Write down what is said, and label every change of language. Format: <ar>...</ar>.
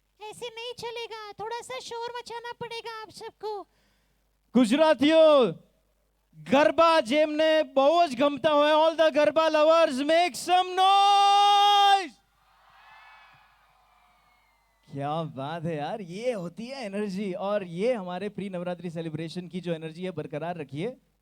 <hi>ऐसे नहीं चलेगा, थोड़ा सा शोर मचाना पड़ेगा आप सबको.</hi> <en>गुजरातियों, गरबा</en> <gu>જેમને બહુ જ ગમતા હોય,</gu> <en>all the garba lovers make some noise.</en> <hi>क्या बात है यार, ये होती है एनर्जी. और ये हमारे प्री नवरात्रि सेलिब्रेशन की जो एनर्जी है बरकरार रखिए.</hi>